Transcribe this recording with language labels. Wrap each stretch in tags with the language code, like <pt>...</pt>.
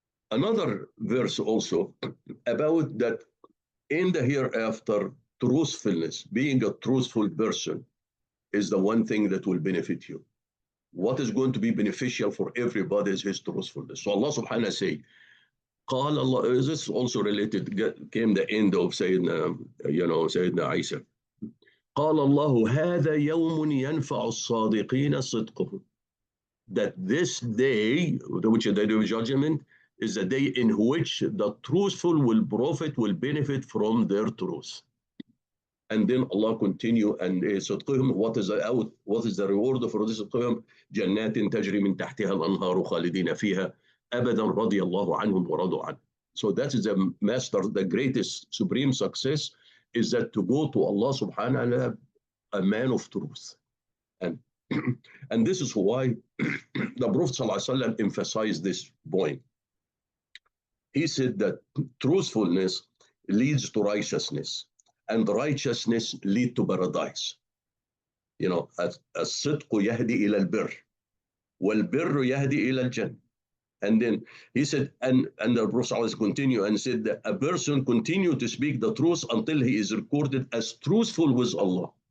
<en>Another verse also about that in the hereafter, truthfulness, being a truthful person, is the one thing that will benefit you. What is going to be beneficial for everybody is his truthfulness. So Allah subhanahu wa ta'ala say, قال Allah, this is also related, came the end of Sayyidina Isa.</en> <ar>قال الله هذا يوم ينفع الصادقين صدقهم.</ar> <en>That this day, which is the day of judgment, is the day in which the truthful will profit, will benefit from their truth. And then Allah continue and صدقهم, what is the reward for this صدقهم?</en> <ar>جنات تجري من تحتها الأنهار خالدين فيها أبدا رضي الله عنهم ورضوا عنه.</ar> <en>So that is the master, the greatest supreme success is that to go to Allah subhanahu wa ta'ala, a man of truth. And and this is why the Prophet ﷺ emphasized this point. He said that truthfulness leads to righteousness, and righteousness lead to paradise. You know,</en> <ar>الصدق يهدي إلى البر والبر يهدي إلى الجنة.</ar> <en>And then he said, and the Prophet ﷺ continued and said that a person continue to speak the truth until he is recorded as truthful with Allah.</en>